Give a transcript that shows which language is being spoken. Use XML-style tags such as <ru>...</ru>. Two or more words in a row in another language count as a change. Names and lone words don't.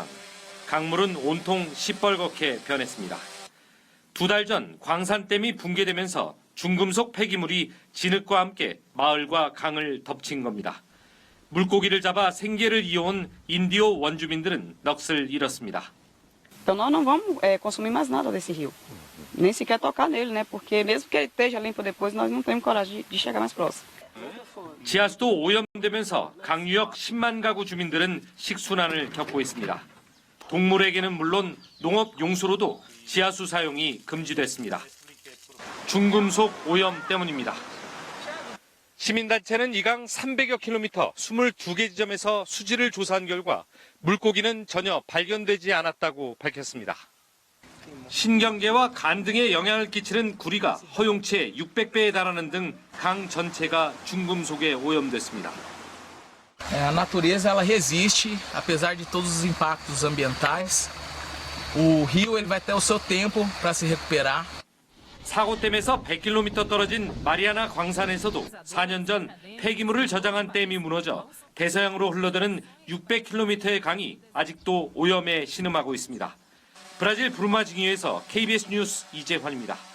<ko>강물은 온통 시뻘겋게 변했습니다. 2달 전 광산댐이 붕괴되면서 중금속 폐기물이 진흙과 함께 마을과 강을 덮친 겁니다. 물고기를 잡아 생계를 이어온 인디오 원주민들은 넋을 잃었습니다.</ko> <pt>Então nós não vamos consumir mais nada desse rio, nem sequer tocar nele, né? Porque mesmo que ele esteja limpo depois, nós não temos coragem de chegar mais próximo.</pt> <ko>지하수도 오염되면서 강유역 10만 가구 주민들은 식순환을 겪고 있습니다. 동물에게는 물론 농업 용수로도 지하수 사용이 금지됐습니다. 중금속 오염 때문입니다. 시민단체는 이 강 300여 킬로미터 22개 지점에서 수질을 조사한 결과 물고기는 전혀 발견되지 않았다고 밝혔습니다. 신경계와 간 등에 영향을 끼치는 구리가 허용치의 600배에 달하는 등 강 전체가 중금속에 오염됐습니다.</ko> <pt>A natureza ela resiste, apesar de todos os impactos ambientais. O rio ele vai ter o seu tempo para se recuperar.</pt> <ko>사고댐에서 100km 떨어진 마리아나 광산에서도 4년 전 폐기물을 저장한 댐이 무너져 대서양으로 흘러드는 600km의 강이 아직도 오염에 신음하고 있습니다. 브라질 부르마징이에서 KBS 뉴스 이재환입니다.</ko>